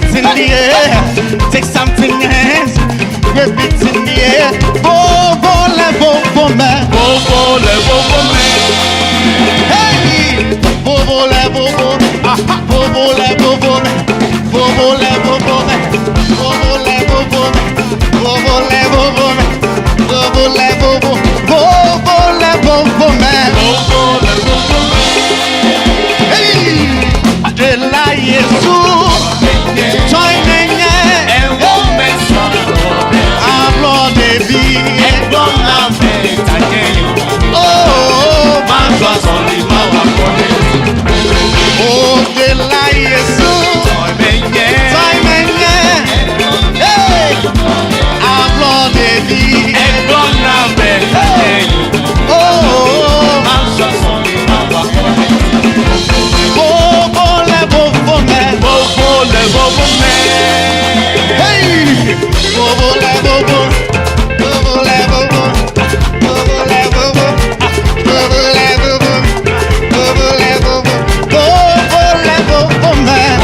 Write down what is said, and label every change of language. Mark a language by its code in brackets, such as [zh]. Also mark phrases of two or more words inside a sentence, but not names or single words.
[en] in the air. Take something else, whip it in the air. [ee] Bobo le me. Hey, bobo le bobo, bobo le bobo me, bobo le bobo me, bobo le bobo me, bobo le bobo me, bobo le bobo, bobo le bobo me, [en] hey, de la Jesus, join me, Agbodovi, oh, man was only oh, de la Jesus, join me, hey, Agbodovi, [ee] oh, bobo le bobo me, hey, bobo le bobo, bobo le bobo, bobo le bobo, bobo le bobo, bobo le bobo, bobo le bobo me,